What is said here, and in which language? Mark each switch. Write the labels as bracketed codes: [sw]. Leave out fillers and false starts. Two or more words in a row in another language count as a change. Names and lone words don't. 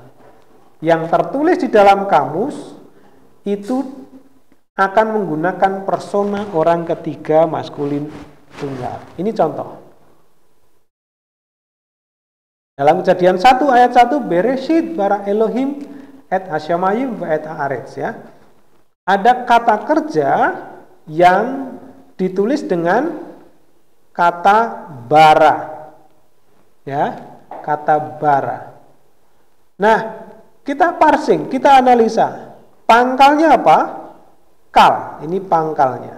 [id] Yang tertulis di dalam kamus itu akan menggunakan persona orang ketiga maskulin tunggal. Ini contoh. Dalam Kejadian 1 ayat 1, [he] בראשית ברא אלהים את השמים את הארץ [id] ya. Ada kata kerja yang ditulis dengan kata bara. Ya, kata bara. Nah, kita parsing, kita analisa. Pangkalnya apa? Kal. Ini pangkalnya.